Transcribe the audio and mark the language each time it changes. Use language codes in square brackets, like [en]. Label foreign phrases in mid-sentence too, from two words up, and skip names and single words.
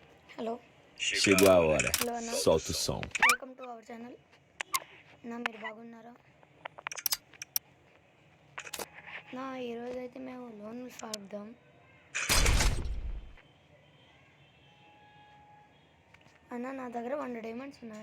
[te] హలో [pt] Chegou a hora. [te] హలో అన్న [pt] Solta o som. [en] welcome to our channel. [te] మీరు బాగున్నారా? ఈరోజు అయితే మేము లోన్ ఆడదాం. నా దగ్గర 100 డైమండ్స్ ఉన్నాయి.